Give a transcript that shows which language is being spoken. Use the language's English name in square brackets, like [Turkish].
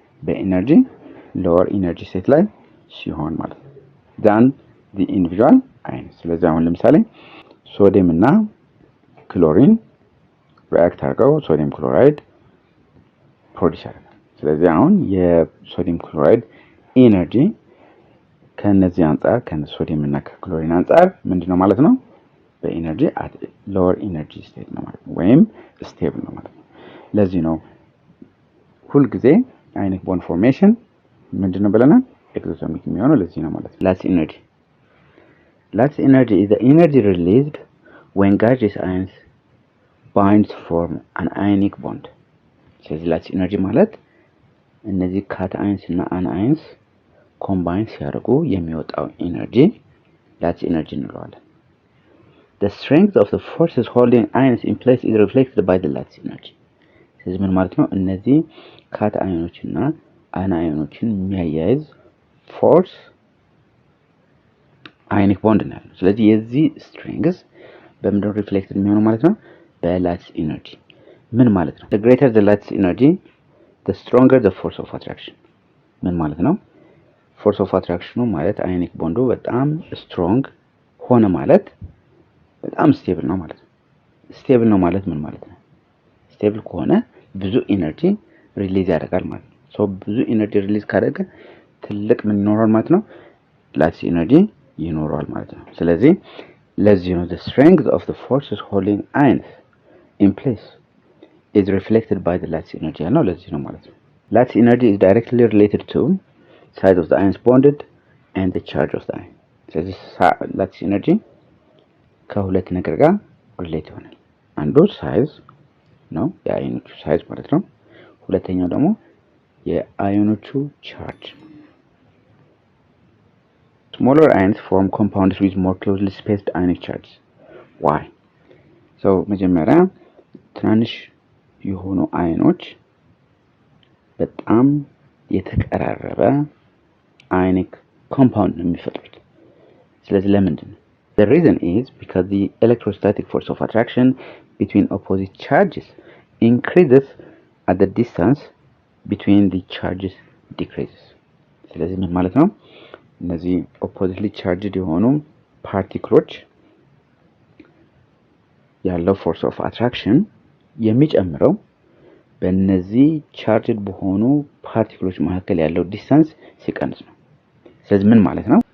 [Amharic] በኢነርጂ ሎወር ኢነርጂ ስቴት ላይ ሲሆን ማለት ነው [English] than the individual ions። [Amharic] ስለዚህ አሁን ለምሳሌ ሶዲየም እና ክሎሪን ሪአክት አድርገው ሶዲየም ክሎራይድ ፕሮዲዩስ ያደርጋል። ስለዚህ አሁን የሶዲየም ክሎራይድ ኢነርጂ ከነዚህ አንፃር ከሶዲየም እና ከክሎሪን አንፃር ምንድነው ማለት ነው? በኢነርጂ አት ሎወር ኢነርጂ ስቴት ነው ማለት ነው ወይም ስቴብል ነው ማለት ነው። ለዚህ ነው ሁል ጊዜ ionic bond formation ምንድነው ብለናል? ኤክሶተርሚክ የሚሆነው ለዚህ ነው ማለት ነው። [English] lattice energy is the energy released when gaseous ions bind to form an ionic bond. [Amharic] ስለዚህ [English] lattice energy ማለት እነዚህ cations እና anions [Amharic] ኮምባይን ሲያደርጉ የሚወጣው ኢነርጂ [English] lattice energy እንለዋለን። the strength of the forces holding ions in place is reflected by the lattice energy. [Amharic] ስለዚህ ምን ማለት ነው? እነዚህ ካታዮኖችና አናዮኖችን የሚያያይዝ ፎርስ አዮኒክ ቦንድ ነው ያለው። ስለዚህ የዚህ ስትሬንግዝ በምንድነው ሪፍሌክትድ የሚሆነው ማለት ነው? በላቲስ ኢነርጂ። ምን ማለት ነው? [English] the greater the lattice energy the stronger the force of attraction። [Amharic] ምን ማለት ነው? ፎርስ ኦፍ አትራክሽኑ ማለት አዮኒክ ቦንዱ በጣም ስትሮንግ ሆነ ማለት በጣም ስቴብል ነው ማለት ነው። ስቴብል ነው ማለት ምን ማለት ነው? ስቴብል ከሆነ ብዙ ኢነርጂ ሪሊዝ ያደርጋል ማለት ነው። ሶ ብዙ ኢነርጂ ሪሊዝ ካደረገ ትልቅ ምን ይኖራል ማለት ነው? ላቲስ ኢነርጂ ይኖራል ማለት ነው። [English] ስለዚህ ለዚህ ነው the strength of the forces holding ions in place is reflected by the lattice energy [Amharic] ያለው ለዚህ ነው ማለት ነው። [English] lattice energy is directly related to size of the ions bonded and the charge of the ion። ስለዚህ lattice energy [Amharic] ከሁለት ነገር ጋር ሪሌት ይሆናል። አንዱ ሳይዝ ነው የአዮኖቹ ሳይዝ ማለት ነው። ሁለተኛው ደግሞ የአዮኖቹ ቻርጅ። [English] smaller ions form compounds with more closely spaced ionic charges. why? [Amharic] so መጀመሪያ ትናንሽ የሆኑ አዮኖች በጣም የተቀራረበ አዮኒክ ኮምፓውንድ ነው የሚፈጥሩት። ስለዚህ ለምንድን ነው? [English] the reason is because the electrostatic force of attraction between opposite charges increases at the distance between the charges decreases። [Amharic] ስለዚህ ምን ማለት ነው? እነዚህ ኦፖዚትሊ ቻርጅድ የሆኑ ፓርቲክሎች ያለው ፎርስ ኦፍ አትራክሽን የሚጨምረው በእነዚህ ቻርጅድ በሆኑ ፓርቲክሎች መካከል ያለው ዲስታንስ ሲቀንስ ነው። ስለዚህ ምን ማለት ነው?